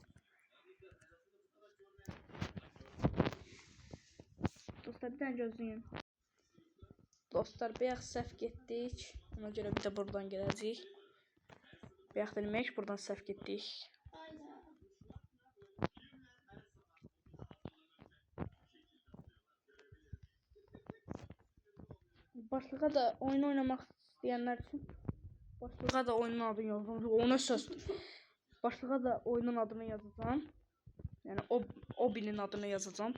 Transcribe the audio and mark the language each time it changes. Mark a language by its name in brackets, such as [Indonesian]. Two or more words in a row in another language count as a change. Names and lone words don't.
[Azerbaijani] Dostlar bir dənə gözləyin. Dostlar bir səhv getdik. Ona görə bir də buradan gələcəyik. Bir demək buradan səhv getdik. [Turkish] Başlığa da oyun oynamak isteyenler için başlığa da oyunun adını yazdım. [Azerbaijani] Ona söz. [Turkish] Başlığa da oyunun adını yazacağım. Yani o birinin adını yazacağım.